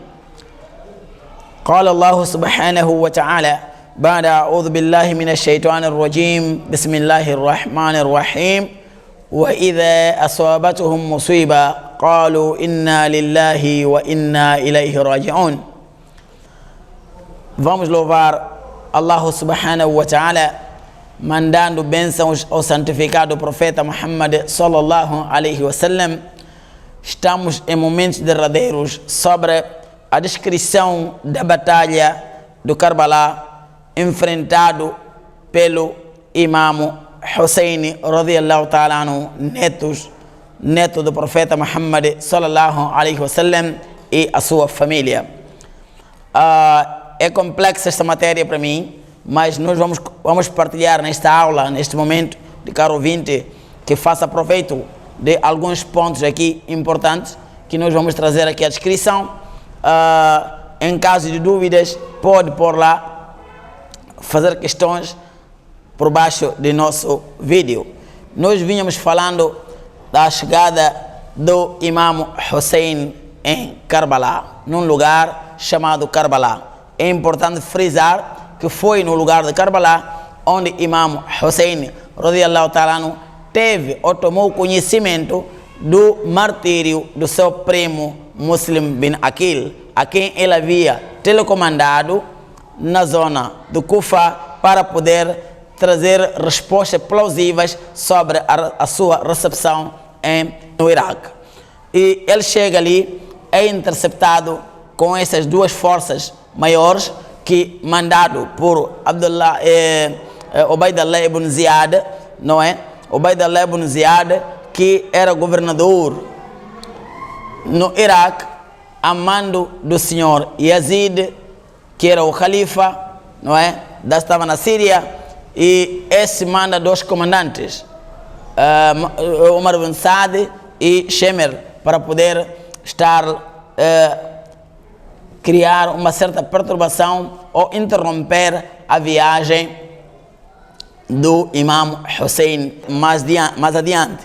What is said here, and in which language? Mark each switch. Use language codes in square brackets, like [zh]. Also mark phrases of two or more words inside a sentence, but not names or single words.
[ar] قال الله سبحانه وتعالى بعد أعوذ بالله من الشيطان الرجيم بسم الله الرحمن الرحيم وإذا أصابتهم مصيبة قالوا إنا لله وإنا إليه راجعون. [pt] Vamos louvar [ar] الله سبحانه وتعالى, [pt] mandando bênçãos ao santificado profeta Muhammad [ar] صلى الله عليه وسلم. [pt] Estamos em momentos derradeiros sobre a descrição da batalha do Karbala enfrentado pelo Imam Hussein [ar] رضي الله تعالى عنه, [pt] neto do profeta Muhammad [ar] صلى الله عليه وسلم, [pt] e a sua família. É complexa esta matéria para mim, mas nós vamos partilhar nesta aula, neste momento, de caro ouvinte, que faça proveito de alguns pontos aqui importantes que nós vamos trazer aqui à descrição. Em caso de dúvidas, pode pôr lá, fazer questões por baixo de nosso vídeo. Nós vínhamos falando da chegada do Imam Hussein em Karbala, num lugar chamado Karbala. É importante frisar que foi no lugar de Karbala onde Imam Hussein [ar] رضي الله تعالى عنه [pt] teve ou tomou conhecimento do martírio do seu primo Muslim bin Aqil, a quem ele havia telecomandado na zona do Kufa para poder trazer respostas plausíveis sobre a sua recepção no Iraque. E ele chega ali, é interceptado com essas duas forças maiores, que mandado por Ubaydullah ibn Ziyad, não é? Ubaydullah ibn Ziyad, que era governador no Iraque, a mando do senhor Yazid, que era o califa, não é? Estava na Síria, e esse manda dois comandantes, Umar ibn Saad e Shemer, para poder criar uma certa perturbação ou interromper a viagem do Imam Hussein mais adiante.